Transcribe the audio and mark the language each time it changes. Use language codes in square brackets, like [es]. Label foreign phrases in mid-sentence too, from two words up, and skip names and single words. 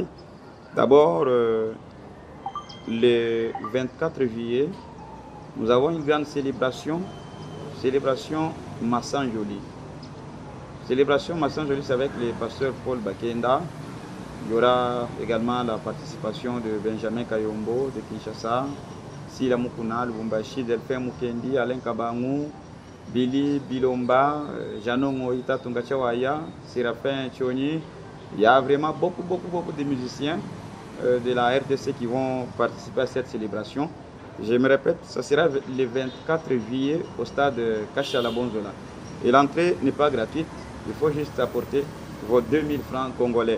[fr] D'abord, le 24 juillet, nous avons une grande célébration Massanjoli. Célébration Massanjoli, c'est avec le pasteur Paul Bakenda. Il y aura également la participation de Benjamin Kayombo de Kinshasa, Sila Mukuna, Lubumbashi, Delphin Mukendi, Alain Kabangou, Billy Bilomba, Jano Moïta Tungachawaya, Séraphin Tchoni. Il y a vraiment beaucoup de musiciens de la RDC qui vont participer à cette célébration. Je me répète, ça sera le 24 juillet au stade Kachala Bonzola. Et l'entrée n'est pas gratuite, il faut juste apporter vos 2000 francs congolais.